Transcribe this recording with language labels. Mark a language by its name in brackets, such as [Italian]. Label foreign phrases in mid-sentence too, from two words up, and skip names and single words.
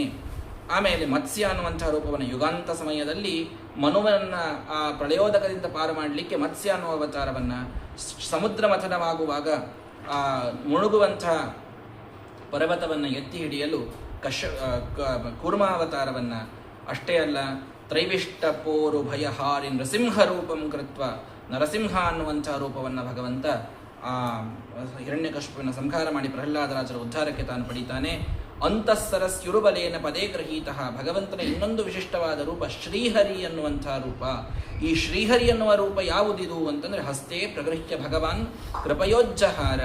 [Kannada] ಆಮೇಲೆ ಮತ್ಸ್ಯ ಅನ್ನುವಂತಹ ರೂಪವನ್ನು ಯುಗಾಂತ ಸಮಯದಲ್ಲಿ ಮನುವನ್ನು ಆ ಪ್ರಳಯೋದಕದಿಂದ ಪಾರು ಮಾಡಲಿಕ್ಕೆ ಮತ್ಸ್ಯ ಅನ್ನುವ ಅವತಾರವನ್ನು, ಸಮುದ್ರ ಮಥನವಾಗುವಾಗ ಆ ಮುಳುಗುವಂತಹ ಪರ್ವತವನ್ನು ಎತ್ತಿ ಹಿಡಿಯಲು ಕೂರ್ಮಾವತಾರವನ್ನು, ಅಷ್ಟೇ ಅಲ್ಲ [Sanskrit] ತ್ರೈವಿಷ್ಟಪೋರು ಭಯಹಾರಿ ನರಸಿಂಹ ರೂಪಂ ಕೃತ್ವ, [Kannada] ನರಸಿಂಹ ಅನ್ನುವಂತಹ ರೂಪವನ್ನು ಭಗವಂತ ಆ ಹಿರಣ್ಯಕಶಿಪುವಿನ ಸಂಹಾರ ಮಾಡಿ ಪ್ರಹ್ಲಾದರಾಜರ ಉದ್ಧಾರಕ್ಕೆ ತಾನು ಪಡೀತಾನೆ. [Sanskrit] ಅಂತಃಸರಸ್ಯುರುಬಲೇನ ಪದೇ ಗೃಹೀತ. [Kannada] ಭಗವಂತನ ಇನ್ನೊಂದು ವಿಶಿಷ್ಟವಾದ ರೂಪ ಶ್ರೀಹರಿ ಅನ್ನುವಂತಹ ರೂಪ. ಈ ಶ್ರೀಹರಿ ಅನ್ನುವ ರೂಪ ಯಾವುದಿದು ಅಂತಂದರೆ [Sanskrit] ಹಸ್ತೆ ಪ್ರಗೃಹ್ಯ ಭಗವಾನ್ ಕೃಪಯೋಜ್ಜಹಾರ.